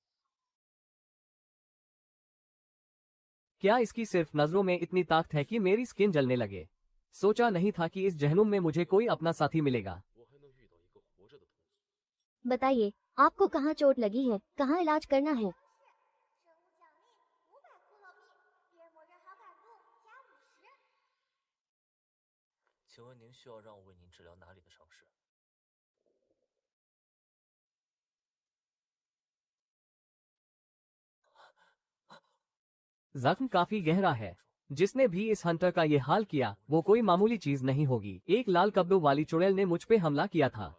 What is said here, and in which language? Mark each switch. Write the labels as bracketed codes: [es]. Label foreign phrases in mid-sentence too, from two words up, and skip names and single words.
[hi] क्या इसकी सिर्फ नजरों में इतनी ताकत है कि मेरी स्किन जलने लगे? सोचा नहीं था कि इस जहनुम में मुझे कोई अपना साथी मिलेगा। बताइए, आपको कहाँ चोट लगी है? कहाँ इलाज करना है? [zh] 请问您需要让我为您治疗哪里的伤势？ [hi] जख्म काफी गहरा है। जिसने भी इस हंटर का ये हाल किया, वो कोई मामूली चीज नहीं होगी। एक लाल कपड़ों वाली चुड़ैल ने मुझ पे हमला किया था।